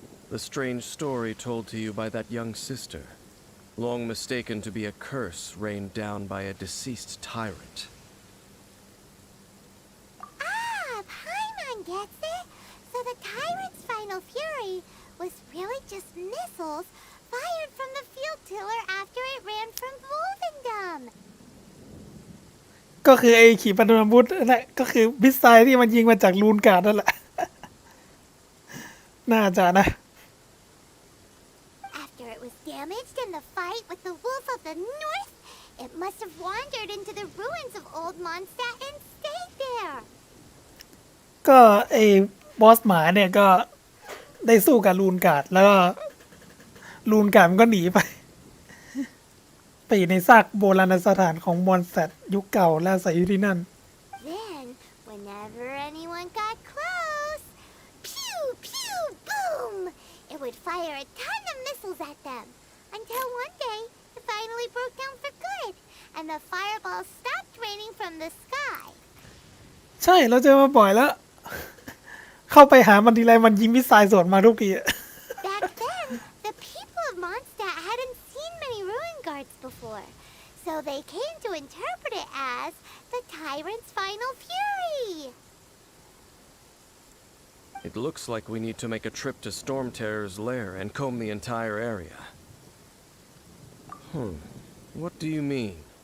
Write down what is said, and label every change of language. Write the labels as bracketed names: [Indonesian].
[English] The strange story told to you by that young sister, long mistaken to be a curse rained down by a deceased tyrant. Ah, Paimon gets it. So the tyrant's final fury was really just missiles fired from the field tiller after it ran from Wolvendom. [Thai] ก็คือไอ้ขีปนาวุธนั่นแหละก็คือมิสไซล์ที่มันยิงมาจากรูนการ์ดนั่นแหละ น่าจะนะ [English] After it was damaged in the fight with the Wolf of the North, it must have wandered into the ruins of Old Mondstadt and stayed there. [Thai] ก็ไอ้บอสหมาเนี่ยก็ได้สู้กับรูนการ์ดแล้วก็รูนการ์ดมันก็หนีไป ไปอยู่ในซากโบราณสถานของมอนสเตอร์ยุคเก่าและอาศัยอยู่ที่นั่น [English] Then, whenever anyone got close, pew, pew, boom! It would fire a ton of missiles at them. Until one day, it finally broke down for good, and the fireballs stopped raining from the sky. [Thai] ใช่เราเจอมาบ่อยแล้ว เข้าไปหามันทีไรมันยิงมิสไซล์สวนมาทุกที [English] Back then, the people of Mondstadt hadn't seen many ruin guards before, so they came to interpret it as the tyrant's final fury. It looks like we need to make a trip to Storm Terror's lair and comb the entire area. What do you mean?